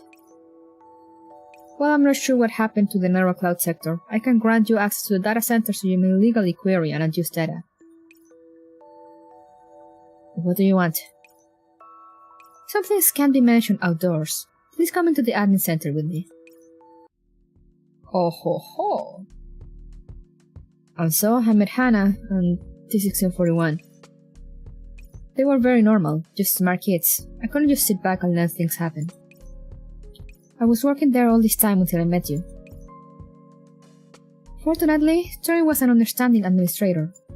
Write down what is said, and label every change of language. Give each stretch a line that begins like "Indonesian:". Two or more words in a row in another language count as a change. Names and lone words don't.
English: While I'm not sure what happened to the Neurocloud sector, I can grant you access to the data center so you may legally query and adjust data. What do you want? Some things can't be mentioned outdoors. Please come into the admin center with me. Oh ho ho! And so I met Hannah and T1641. They were very normal, just smart kids. I couldn't just sit back and let things happen. I was working there all this time until I met you. Fortunately, Turing was an understanding administrator.